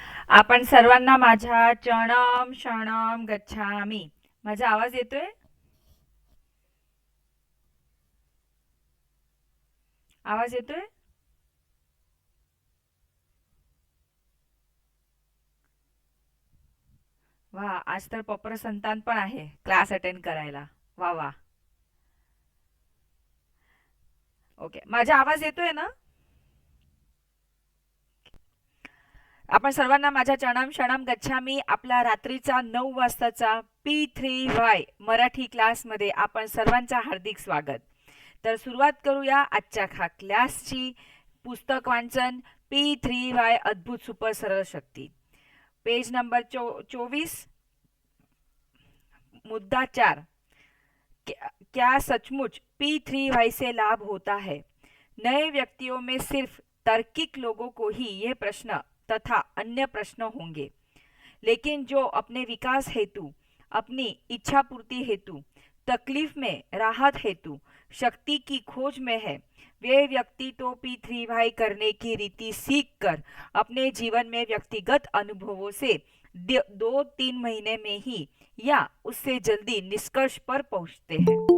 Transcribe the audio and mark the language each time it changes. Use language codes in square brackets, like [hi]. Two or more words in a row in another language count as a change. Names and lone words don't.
[mr] आपण सर्वांना माझ्या [sa] चरणम शरणम गच्छामी. [mr] माझा आवाज येतोय? आवाज येतोय? वा, आज तर पपर संतान पण आहे क्लास अटेंड करायला. वा वा. ओके, माझा आवाज येतोय ना? आपण सर्वांना माझ्या [sa] चरणम शरणम गच्छामी [mr] आपला रात्रीचा 9 वाजताचा P3Y मराठी क्लासमध्ये आपण सर्वांचं हार्दिक स्वागत. तर सुरुवात करूया आजच्या क्लासची. पुस्तक वाचन P3Y अद्भुत सुपर सरळ शक्ती, [en] page number [mr] 24, मुद्दा 4। [hi] क्या सचमुच P3Y से लाभ होता है? नए व्यक्तियों में सिर्फ तार्किक लोगों को ही ये प्रश्न तथा अन्य प्रश्न होंगे, लेकिन जो अपने विकास हेतु, अपनी इच्छा पूर्ति हेतु, तकलीफ में राहत हेतु शक्ति की खोज में है, वे व्यक्ति तो P3Y करने की रीति सीख कर अपने जीवन में व्यक्तिगत अनुभवों से 2-3 महीने में ही या उससे जल्दी निष्कर्ष पर पहुंचते हैं।